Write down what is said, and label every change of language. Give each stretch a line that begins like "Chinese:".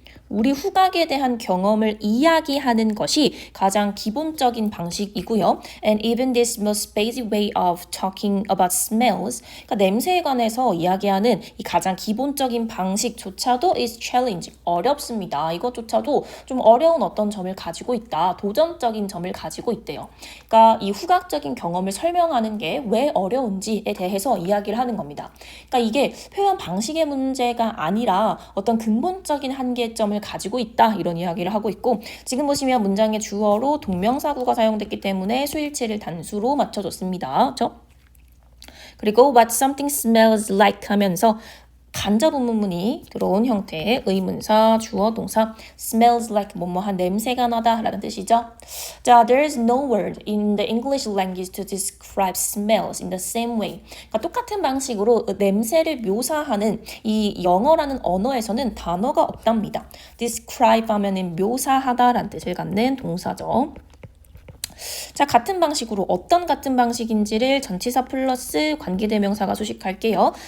Korean: 우리 후각에 대한 경험을 이야기하는 것이 가장 기본적인 방식이고요.
English: And even this most basic way of talking about smells,
Korean: 그러니까 냄새에 관해서 이야기하는 이 가장 기본적인 방식조차도
English: is challenging,
Korean: 어렵습니다. 이것조차도 좀 어려운 어떤 점을 가지고 있다. 도전적인 점을 가지고 있대요. 그러니까 이 후각적인 경험을 설명하는 게 왜 어려운지에 대해서 이야기를 하는 겁니다. 그러니까 이게 표현 방식의 문제가 아니라 어떤 근본적인 한계점을 가지고 있다, 이런 이야기를 하고 있고, 지금 보시면 문장의 주어로 동명사구가 사용됐기 때문에 수일치를 단수로 맞춰줬습니다. 그렇죠? 그리고
English: what something smells like
Korean: 하면서 간접 의문문이 들어온 형태의 의문사, 주어, 동사,
English: smells like
Korean: 뭐뭐한 냄새가 나다 라는 뜻이죠.
English: 자, there is no word in the English language to describe smells in the same way.
Korean: 그러니까 똑같은 방식으로 냄새를 묘사하는 이 영어라는 언어에서는 단어가 없답니다. describe 하면은 묘사하다 라는 뜻을 갖는 동사죠. 자, 같은 방식으로 어떤 같은 방식인지를 전치사 플러스 관계대명사가 수식할게요.